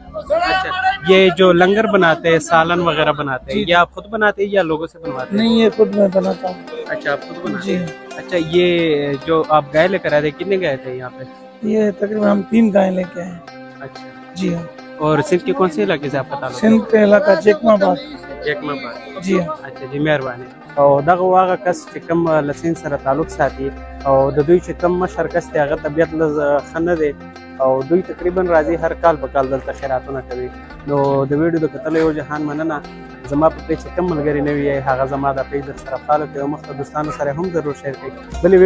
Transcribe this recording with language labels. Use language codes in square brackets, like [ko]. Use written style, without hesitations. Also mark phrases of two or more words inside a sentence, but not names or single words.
[ur] اچھا یہ جو لنگر بناتے ہیں سالن وغیرہ بناتے ہیں یہ آپ خود بناتے ہیں یا لوگوں سے بنواتے ہیں؟ نہیں یہ خود میں بناتا ہوں. اچھا آپ خود بناتے ہیں. جی. اچھا یہ جو آپ گائے لے کر آئے تھے کتنے گئے تھے یہاں پہ؟ یہ تقریباً ہم 3 گائے لے کے آئے ہیں. اچھا جی ہاں. اور سندھ کے کون سے علاقے سے آپ کا تعلق؟ سندھ کے علاقہ جیکما آباد. جیکما آباد. جی ہاں. اچھا جی مهرباني. [ps] او دغه هغه کس چې کوم له سیند سره تعلق ساتي او د دوی چې کوم مشر کس دی هغه طبیعت ښه نه دی او دوی تقریبا راځي هر کال په کال دلته خیراتونه کوي. نو د ویډیو د کتلو یو جهان مننه. زما په پیج چې کوم ملګري نه وي هغه زما د پیج در سره فالو کوي او مخته دوستانو سره هم ضرور شیر کړئ.